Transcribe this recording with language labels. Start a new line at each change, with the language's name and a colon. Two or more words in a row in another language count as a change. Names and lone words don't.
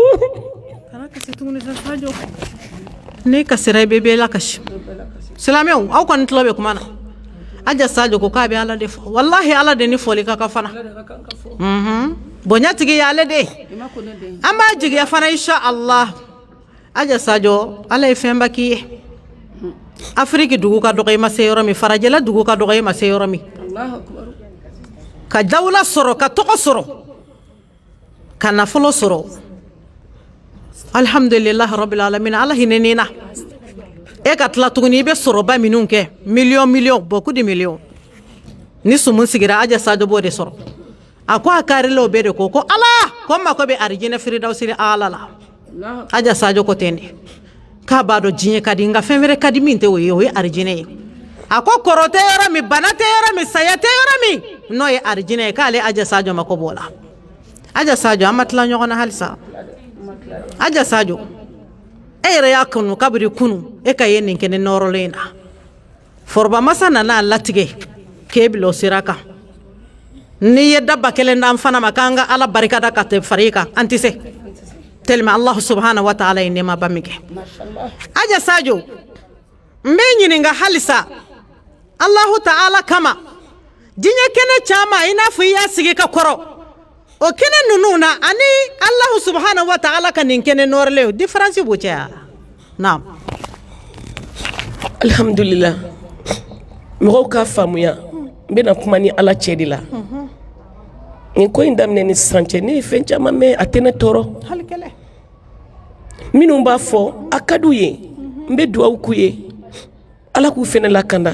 Bambara: kana kasi tuguni sa sajo ne kasira bɛ bɛɛ la kasi silamɛw aw kɔni tulo bɛ kuma na aja sajo ko k'a bɛ ala de fɔ wallahi ala de ni fɔli ka kan fana bonya tigi ye ale de an b'a jigiya fana
Arabic: إن شاء الله
Bambara: aja sajo ala ye fɛnba k'i ye afiriki dugu ka dɔgɔ i ma se yɔrɔ min farajɛla dugu ka dɔgɔ i ma se yɔrɔ min ka dawula sɔrɔ ka tɔgɔ sɔrɔ ka nafolo sɔrɔ
Arabic: الحمد لله رب العالمين
Bambara: ala hinɛni na e ka tila tuguni i bɛ sɔrɔba minnu kɛ miliyɔn
French: beaucoup de millions
Bambara: ni sumun sigira aja sajo b'o de sɔrɔ a ko a karilaw bɛɛ de ko ala ko n mako bɛ arijinɛ firidawsi ala la aja sajo ko ten de k'a b'a dɔn diɲɛ ka di nka fɛn wɛrɛ ka di min tɛ o ye arijinɛ ye a ko kɔrɔ tɛ yɔrɔ min bana tɛ yɔrɔ min saya tɛ yɔrɔ min n'o ye arijinɛ ye k'ale aja sajo mako b'o la aja sajo an ma tila ɲɔgɔn na halisa aja sajo e yɛrɛ y'a kanu kabiri kunu e ka ye nin kɛ ne nɔrɔlen na foroba masa nana a latigɛ k'e bila o sira kan n'i ye dabba kelen d'an fana ma k'an ka ala barikada ka tɛ fara i kan an tɛ se tellement
Arabic: الله سبحانه وتعالى
Bambara: ye nɛɛmaba min kɛ aja sajo n bɛ ɲininka halisa
Arabic: الله تعالى
Bambara: kama diɲɛ kɛnɛ caman i n'a fɔ i y'a sigi ka kɔrɔ o kɛnɛ ninnu na ani
Arabic: الله سبحانه وتعالى
Bambara: ka nin kɛnɛ nɔrɔlen différence b'o cɛ wa naam alhamdulillah mɔgɔw k'a faamuya n bɛna kuma ni ala cɛ de la nin ko in daminɛ ni sisan cɛ ne ye fɛn caman mɛn a tɛ ne tɔɔrɔ hali kɛlɛ minnu b'a fɔ a ka d'u ye n bɛ dugawu k'u ye ala k'u fɛnɛ lakanda